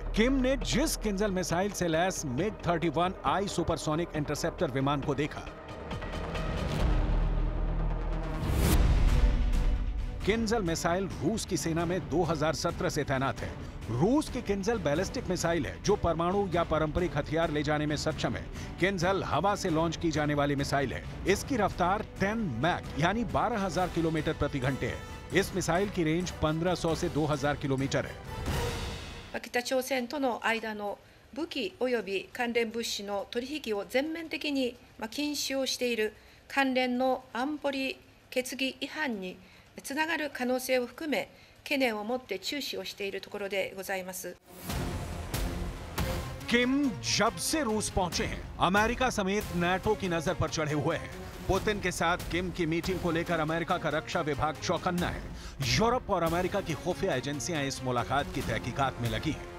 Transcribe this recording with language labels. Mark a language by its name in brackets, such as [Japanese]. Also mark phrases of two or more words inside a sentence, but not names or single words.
[Hindi] किम ने जिस किंजल मिसाइल से लैस MiG-31I सुपरसोनिक इंटरसेप्टर विमान को देखा, किंजल मिसाइल रूस की सेना में 2017 से तैनात है। रूस की किंजल बैलिस्टिक मिसाइल है जो परमाणु या पारंपरिक हथियार ले जाने में सक्षम है। किंजल हवा से लॉन्च की जाने वाली मिसाइल है। इसकी रफ्तार 10 मैक यानी 12,000 किलोमीटर प्रति घंटे है। इस मिसाइल की रेंज 1500 से 2000 किलोमीटर है। [Japanese] 北朝鮮との間の武器および関連物資の取引を全面的に禁止をしている関連の安保理決議違反につながる可能性を含め懸念を持って注視をしているところでございます。 [Hindi] किम जब से रूस पहुंचे हैं, अमेरिका समेत नाटो की नजर पर चढ़े हुए हैं। पुतिन के साथ किम की मीटिंग को लेकर अमेरिका का रक्षा विभाग चौकन्ना है। यूरोप और अमेरिका की खुफिया एजेंसियां इस मुलाकात की तहकीकात में लगी हैं।